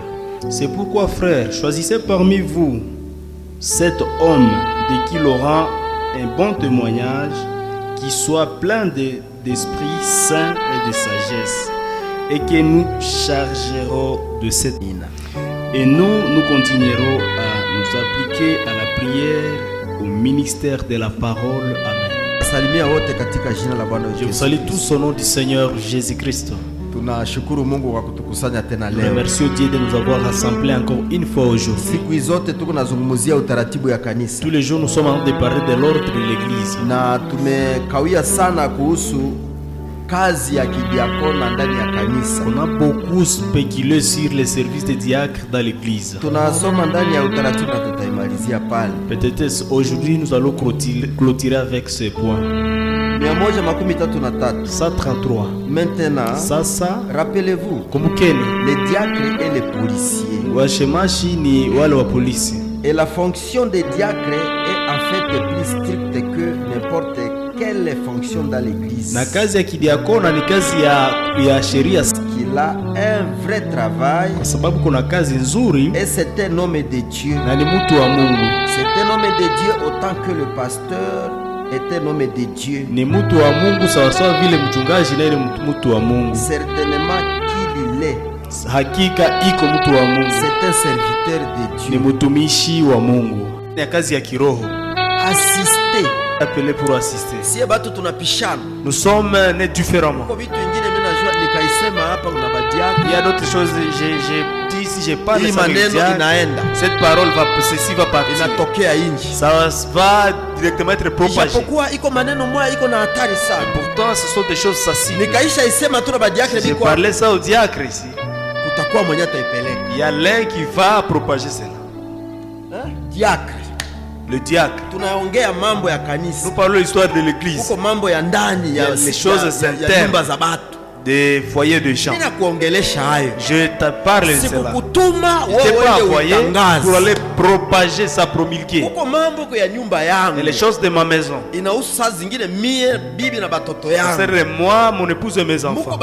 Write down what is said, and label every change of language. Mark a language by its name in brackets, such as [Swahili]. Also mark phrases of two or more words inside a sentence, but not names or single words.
[French] C'est pourquoi, frères, choisissez parmi vous 7 hommes de qui l'aura un bon témoignage, qui soit plein d'esprit saint et de sagesse, et que nous chargerons de cette mine. Et nous continuerons à nous appliquer à la prière, au ministère de la parole. Amen. [Swahili] Salimia wote katika jina la Bwana Yesu. [French] Je vous salue tous au nom du Seigneur Jésus-Christ. [Swahili] Tunashukuru Mungu kwa kutukusanya tena leo. [French] Remercions Dieu de nous avoir rassemblés encore une fois aujourd'hui. [Swahili] Siku zote tuko nazungumzia utaratibu ya kanisa. [French] Tous les jours nous sommes en train de parler de l'ordre de l'église. [Swahili] Na tumekawia sana kuhusu kazi ya kidiakona ndani ya kanisa. [French] On a beaucoup spéculé sur les services des diacres dans l'église. [Swahili] Tunasoma ndani ya utaratibu na tutaimalizia pale. [French] Peut-être aujourd'hui nous allons clôturer avec ce point. 133. Maintenant, [Swahili] sasa [French] rappelez-vous, [Swahili] kumbukeni, [French] les diacres et les policiers. [Swahili] Washemashi ni wale wa polisi. [French] Et la fonction des diacres est en fait plus stricte que n'importe quelle fonction dans l'église. [Swahili] Na kazi ya kidiakona ni kazi ya sheria. [French] Il a un vrai travail. [Swahili] Kwa sababu kuna kazi nzuri. [French] Et c'est un homme de Dieu. [Swahili] Na ni mtu wa Mungu. [French] C'est un homme de Dieu autant que le pasteur est un homme de Dieu. [Swahili] Ni mtu wa Mungu sawa sawa vile mchungaji naye ni mtu wa Mungu. [French] Certainement qu'il est. [Swahili] Hakika iko mtu wa Mungu. [French] C'est un serviteur de Dieu. [Swahili] Ni mtumishi wa Mungu. Ni kazi ya kiroho. [French] Assister. Appelé pour assister. [Swahili] Si batu tunapishana. [French] Nous sommes nés différemment. [Swahili] Kwa vitu vingine mimi najua nikaisema hapa kuna badiaka. [French] Il y a d'autres choses j'ai dit si j'ai pas [Swahili] de maneno inaenda. [French] Cette parole va partir. [Swahili] Inatokea nje. [French] Ça va directement être propagé. [Swahili] Japokuwa iko maneno moja iko na hatari sana. [French] Pourtant ce sont des choses sensibles. [Swahili] Nikaisha isema tu na badiaka biko. [French] Je parlais ça au diacre ici. [Swahili] Kutakuwa mwenye ataipeleka. [French] Il y a l'un qui va propager cela. Hein? Diacre. Le diacre. [Swahili] Tunaongea mambo ya kanisa. [French] Nous parlons l'histoire de l'église. [Swahili] Uko mambo ya ndani ya [French] les choses internes. [Swahili] Nyumba za watu. [French] Des foyers de gens. Je te parle de cela. Je t'ai pas envoyé pour aller propager ça, promulguer. Et les choses de ma maison. C'est moi, mon épouse et mes enfants.